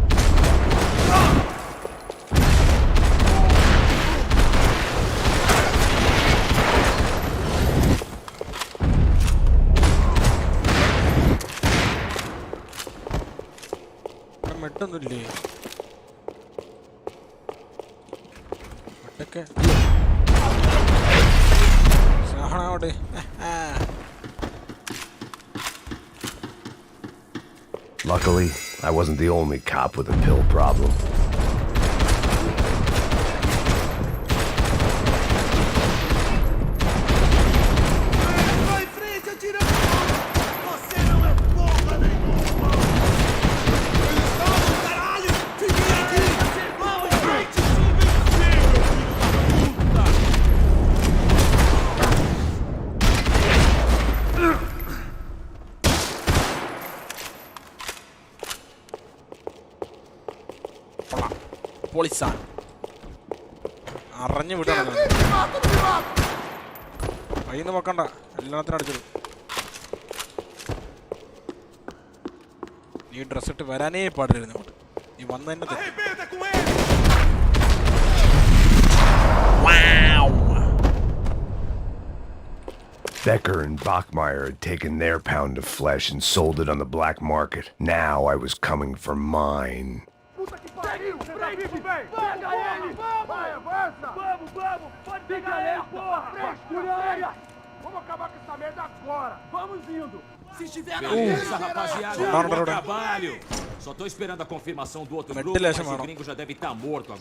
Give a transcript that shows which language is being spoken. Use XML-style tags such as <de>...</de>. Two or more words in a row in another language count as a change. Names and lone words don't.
<ml>മെട്ടൊന്നുമില്ലേ മെട്ടൊക്കെ സാഹണവിടെ</ml> <en>Luckily, I wasn't the only cop with a pill problem.</en> <pt>Vai em frente, atirando! Você não é porra nenhuma! Eles estão, caralho! Fiquem aqui! Vão em frente, invencível, filho da</pt> <ml>പൊളിച്ച അറിഞ്ഞു വിടണം കയ്യിന്ന് വെക്കണ്ട എല്ലാത്തിനും അടിച്ചിടും നീ ഡ്രസ് ഇട്ട് വരാനേ പാടില്ലായിരുന്നു അങ്ങോട്ട് നീ വന്ന് തന്നെ</ml> <pt>Arrebenta com ele!</pt> <en>Becker and Bachmeyer had taken their pound of flesh and sold it on the black market. Now I was coming for mine.</en> <pt>Puta que pariu! Pega ele! Vai, avança! Vamos! Pode pegar ele, porra! Frescura! Vamos acabar com essa merda agora! Vamos indo! Se estiver na Beleza, rapaziada. Bom trabalho. Só tô esperando a confirmação do outro grupo, mas o gringo já deve estar morto agora.</pt>